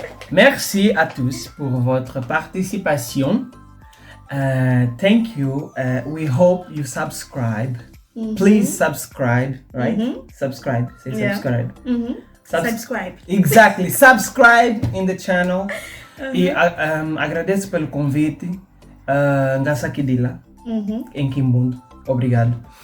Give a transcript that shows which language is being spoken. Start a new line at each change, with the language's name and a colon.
French: Merci à tous pour votre participation.
English: Thank you. We hope you subscribe. Please subscribe, right? Subscribe. Say subscribe. Subscribe. Exactly. Subscribe in the channel.
Portuguese: E agradeço pelo convite.
Kimbundu: Ngasakidila.
Portuguese: Em Kimbundo. Obrigado.